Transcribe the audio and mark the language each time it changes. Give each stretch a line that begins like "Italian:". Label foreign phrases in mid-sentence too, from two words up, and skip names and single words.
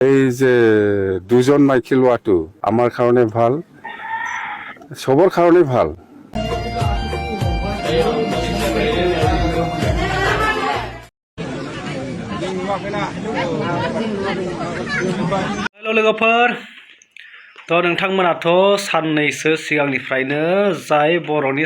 Assamese: এই যে দুজন মাইকী লোৱাটো আমাৰ কাৰণে ভাল, চবৰ কাৰণে ভাল।
Bodo: हेल' लोगोफोर, नोंथांमोनाथ' साननैसो सिगांनिफ्रायनो जाय बर'नि